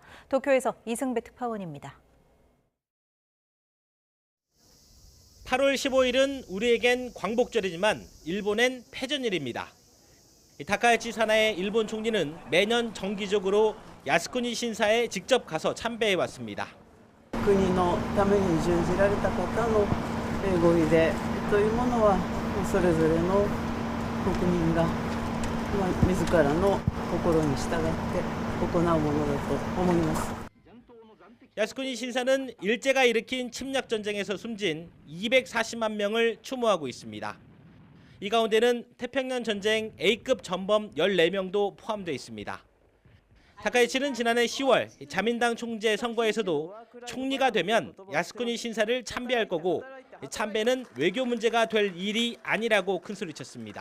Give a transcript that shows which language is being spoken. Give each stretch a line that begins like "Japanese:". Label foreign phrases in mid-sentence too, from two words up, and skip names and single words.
Korean: 도쿄에서 이승배 특파원입니다. 8월 15일은 우리에겐 광복절이지만 일본엔 패전일입니다. 다카이치 사나의 일본 총리는 매년 정기적으로 야스쿠니 신사에 직접 가서 참배해 왔습니다.
Japanese: 国のために殉じられた方のご遺礼というものはそれぞれの国民が自らの心に従って行うものだと思います。
Korean: 야스쿠니 신사는 일제가 일으킨 침략 전쟁에서 숨진 240만 명을 추모하고 있습니다. 이 가운데는 태평양 전쟁 A급 전범 14명도 포함되어 있습니다. 다카이치는 지난해 10월 자민당 총재 선거에서도 총리가 되면 야스쿠니 신사를 참배할 거고 참배는 외교 문제가 될 일이 아니라고 큰소리쳤습니다.